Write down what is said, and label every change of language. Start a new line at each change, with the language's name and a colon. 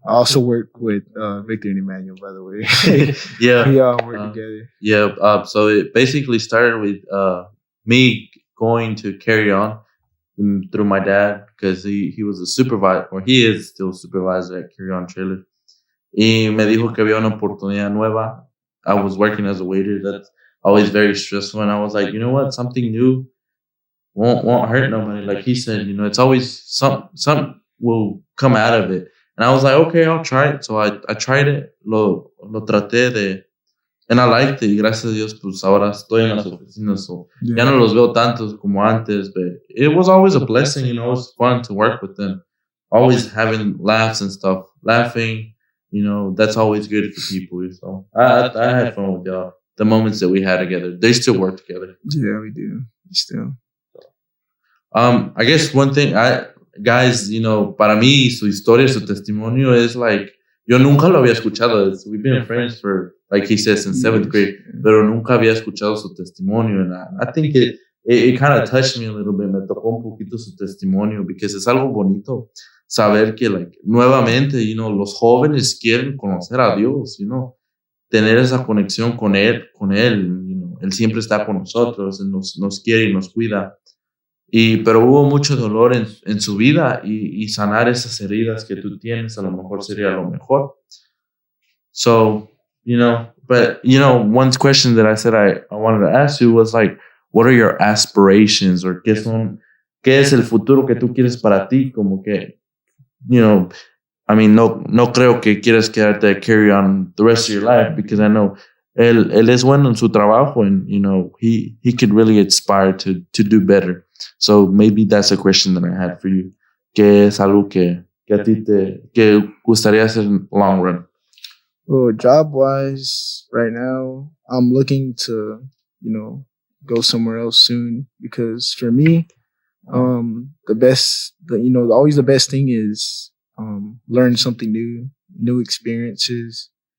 English: I also work with Victor and Emmanuel, by the way. Yeah. We all work together. Yeah. So it basically started with me going to Carry On through my dad because he was a supervisor, or he is still supervisor at Carry On Trailer.
Spanish: Y me dijo que había una oportunidad nueva.
English: I was working as a waiter. That's always very stressful. And I was like, you know what? Something new won't hurt nobody. Like he said, it's always some will come out of it. And I was like, okay, I'll try it. So I tried it.
Spanish: Lo traté de...
English: And I liked it.
Spanish: Y gracias a Dios, pues ahora estoy en las oficinas. So ya no los veo tantos como antes.
English: But it was always a blessing. It was fun to work with them. Always having laughs and stuff. Laughing, that's always good for people. So I had fun with y'all. The moments that we had together. They still work together. Yeah, we do. Still. I guess one thing, guys,
Spanish: para mí, su historia, su testimonio es like, yo nunca lo había escuchado.
English: We've been friends for, like he says, since 7th grade,
Spanish: pero nunca había escuchado su testimonio.
English: And I think it kind of touched me a little bit.
Spanish: Me tocó un poquito su testimonio,
English: because
Spanish: es algo bonito saber que, like, nuevamente, los jóvenes quieren conocer a Dios, tener esa conexión con Él. Él siempre está con nosotros, Él nos quiere y nos cuida. Pero hubo mucho dolor en su vida, y sanar esas heridas que tú tienes a lo mejor sería lo mejor.
English: So, but one question that I said I wanted to ask you was like, what are your aspirations, or
Spanish: qué es el futuro que tú quieres para ti? Como que,
English: I mean,
Spanish: no creo que quieras quedarte a
English: Carry On the rest of your life, because I know
Spanish: él es bueno en su trabajo,
English: and he could really aspire to do better. So maybe that's a question that I had for you.
Spanish: ¿Qué es algo que a ti que gustaría hacer en
English: long run? Well, job wise, right now I'm looking to go somewhere else soon, because for me, always the best thing is learn something new experiences.